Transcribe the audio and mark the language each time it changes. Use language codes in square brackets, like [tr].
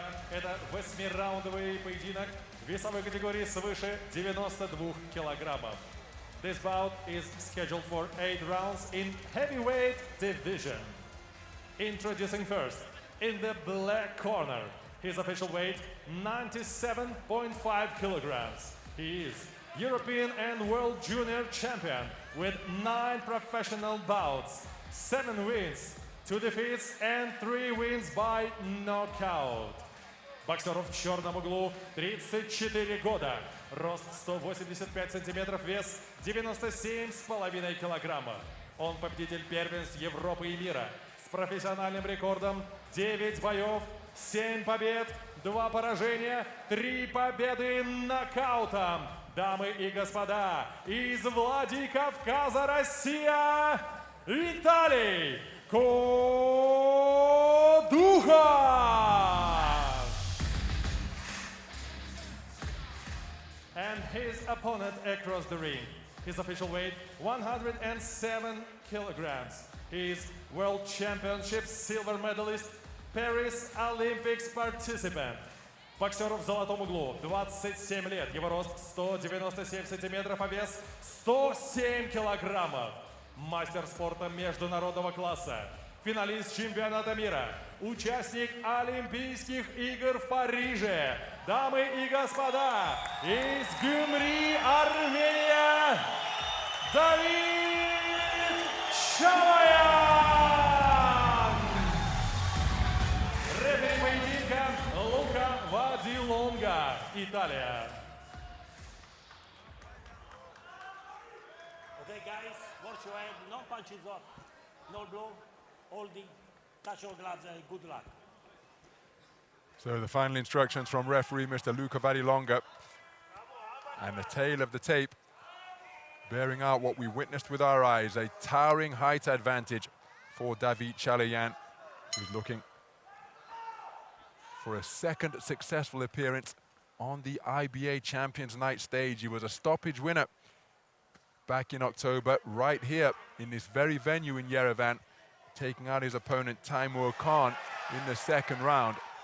[ru] Это 8-раундовый поединок весовой категории свыше 92 килограммов. [en] This bout is scheduled for 8 rounds in heavyweight division. Introducing first, in the black corner, his official weight 97.5 kilograms. He is European and World Junior Champion with 9 professional bouts, 7 wins, 2 defeats and 3 wins by knockout. [ru] Боксеру в черном углу 34 года, рост 185 сантиметров, вес 97,5 килограммов. Он победитель первенств Европы и мира с профессиональным рекордом 9 боев, 7 побед, 2 поражения, 3 победы нокаутом. Дамы и господа, из Владикавказа, Россия, Виталий KUDUKHOV! [en] And his opponent across the ring. His official weight 107 kilograms. He is World Championship silver medalist, Paris Olympics participant. [ru] Боксеру в золотом углу 27 лет. Его рост 197 сантиметров, а вес 107 килограммов. Мастер спорта международного класса. Финалист чемпионата мира. Участник Олимпийских игр в Париже. Дамы и господа, из Гюмри, Армения, Davit Chaloyan! Рефери поединка Лука Вадилонга, Италия. [en] Okay, guys, watch your head, no punches up, no blow, holding, touch your gloves, and good luck. So the final instructions from referee Mr. Luka Vadilonga, and the tail of the tape bearing out what we witnessed with our eyes, a towering height advantage for Davit Chaloyan, who's looking for a second successful appearance on the IBA Champions Night stage. He was a stoppage winner back in October right here in this very venue in Yerevan, taking out his opponent Timur Khan in the second round.